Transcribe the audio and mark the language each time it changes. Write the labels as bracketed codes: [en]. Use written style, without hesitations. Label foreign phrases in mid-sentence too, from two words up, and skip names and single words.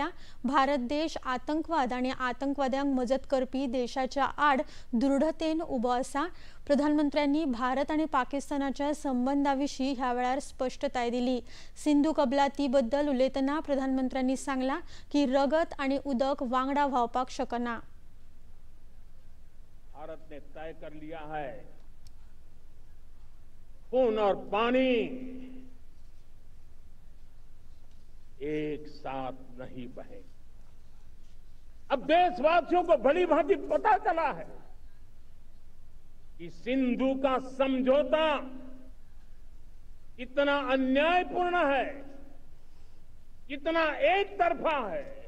[kok] भारत देश आतंकवाद आणि आतंकवाद्यांक मजत करपी देशाच्या आड दृढतेन उबो आसा। प्रधानमंत्र्यांनी भारत आणि पाकिस्तानाच्या संबंधांविशीं ह्या वेळार स्पष्टताय दिली। सिंधू कबलाती बद्दल उलयतना प्रधानमंत्र्यांनी सांगला की रगत आणि उदक वांगडा व्हांवपाक शकना। [hi] भारत ने तय कर लिया है खून और पानी एक साथ नहीं बहे। अब देशवासियों को भली भांति पता चला है कि सिंधु का समझौता कितना अन्यायपूर्ण है, कितना एक तरफा है।